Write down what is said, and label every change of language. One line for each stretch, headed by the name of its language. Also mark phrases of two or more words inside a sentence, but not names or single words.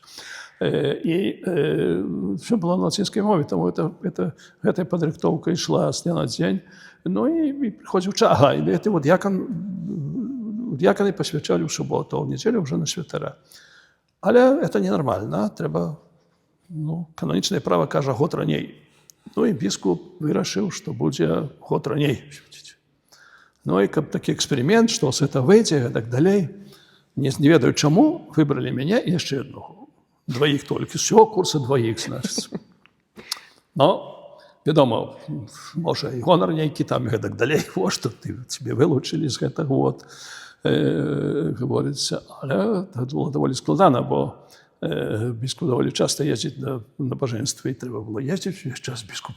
Ukrainian: І все було на латинській мові, тому ця підрихтовка йшла з дня на день. Ну, і приходив час. Ага, і це от діякони посвячали в суботу, а в неділю вже на святара. Але це ненормально, треба, ну, канонічне право каже год раней. Ну, і біскуп вирішив, що буде год раней. Ну,
Russian: и такой эксперимент, что с этого выйти и так далее. Не ведаю, чему, выбрали меня и еще одного. Двоих только. С всего курса двоих, значит. Но,
Ukrainian: відомо, може, і гонор некий там і так далі. О, що тебе вилучили з цього, от, говориться. Але це було доволі складно, бо біскуп доволі часто їздить на набоженство, і треба було їздити весь час біскупу.